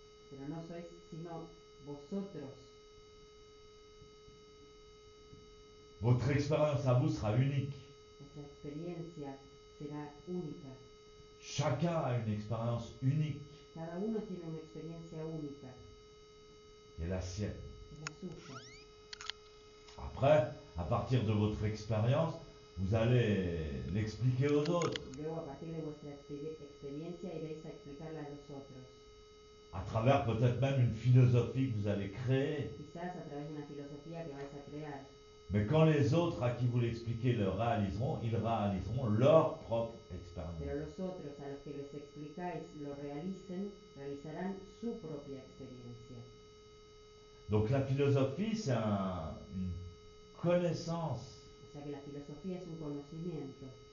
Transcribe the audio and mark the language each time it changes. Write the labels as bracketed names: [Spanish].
[Spanish] Pero no sois sino vosotros. [French] votre expérience à vous sera unique. [Spanish] Vuestra experiencia será única. [French] Chacun a une expérience unique [Spanish] Cada uno tiene una experiencia única, [French] qui est la sienne. [Spanish] es la suya. [French] Après, à partir de votre expérience, vous allez l'expliquer aux autres, [Spanish] Y luego, a partir de vuestra experiencia, iréis a explicarla a los otros. [French] à travers peut-être même une philosophie que vous allez créer. [Spanish] Quizás a través de una filosofía que vais a crear. [French] Mais quand les autres à qui vous l'expliquez le réaliseront, ils réaliseront leur propre expérience. [Spanish] Pero los otros a los que les explicáis lo realicen, realizarán su propia experiencia. [French] Donc la philosophie, c'est une connaissance. [Spanish] O sea que la filosofía es un conocimiento,